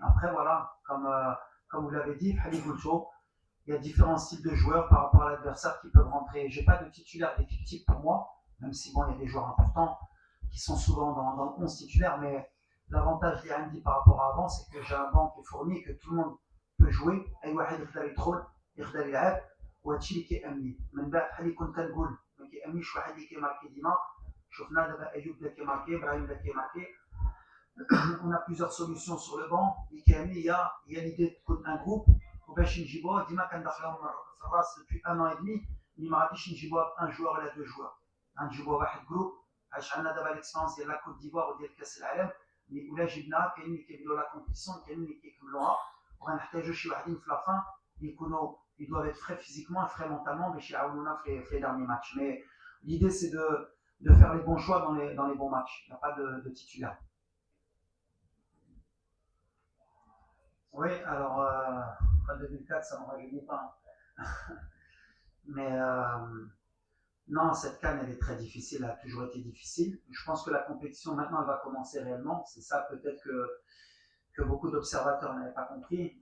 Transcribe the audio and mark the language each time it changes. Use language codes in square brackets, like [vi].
[fr] Après, voilà, comme vous l'avez dit, Khalid Goucho, il y a différents styles de joueurs par rapport à l'adversaire qui peuvent rentrer. Je n'ai pas de titulaire d'équipe type pour moi, même si bon, il y a des joueurs importants qui sont souvent dans le 11 titulaire, mais l'avantage d'Yandy par rapport à avant, c'est que j'ai un banc qui est fourni et que tout le monde peut jouer. [ar] أي واحد يقدر يدخل يقدر يلعب وهادشي اللي كيأمني. من بعد بحال اللي كنت كنقول ما كيأمنيش واحد اللي كيماركي ديما. شفنا دابا أيوب بدا كيماركي، إبراهيم بدا كيماركي. [fr] On a plusieurs solutions sur le banc. Il y a l'idée de un groupe. [ar] وباش نجيبوه ديما كندخلهم في الراس [fr] depuis un an et demi [ar] اللي ما غاديش نجيبوها ان جوار ولا دو جوار غنجيبوها واحد جروب عاش عندنا دابا ليكسبيرونس ديال لا كوت ديفوار وديال كاس العالم اللي ولا جبناها كاينين اللي كيبداو لا كومبيتيسيون كاينين اللي كيكملوها وغنحتاجو شي واحدين في لافان اللي يكونوا [fr] ils doivent être frais physiquement et frais mentalement [ar] باش يعاونونا في [fr] les derniers matchs mais l'idée c'est de faire les bons choix dans les bons matchs il n'y a pas de titulaire. Oui, alors, 2004, ça ne me rajeunit pas. Mais non, cette canne, elle est très difficile, elle a toujours été difficile. Je pense que la compétition, maintenant, elle va commencer réellement. C'est ça, peut-être que beaucoup d'observateurs n'avaient pas compris.